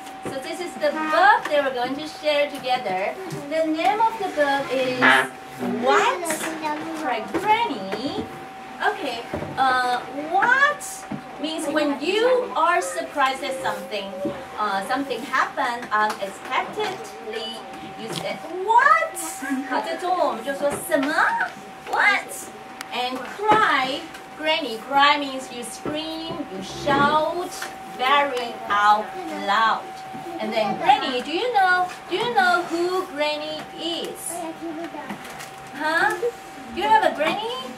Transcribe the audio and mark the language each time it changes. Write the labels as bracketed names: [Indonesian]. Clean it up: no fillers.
[English] So this is the book that we're going to share together. The name of the book is What? For Granny. Okay. What means when you are surprised at something, something happened unexpectedly. You said what? [Chinese] 好，在中文我们就说什么 ？ [English] What? And cry, Granny. Cry means you scream, you shout very out loud. And then Granny, do you know who Granny is? Huh? You have a Granny?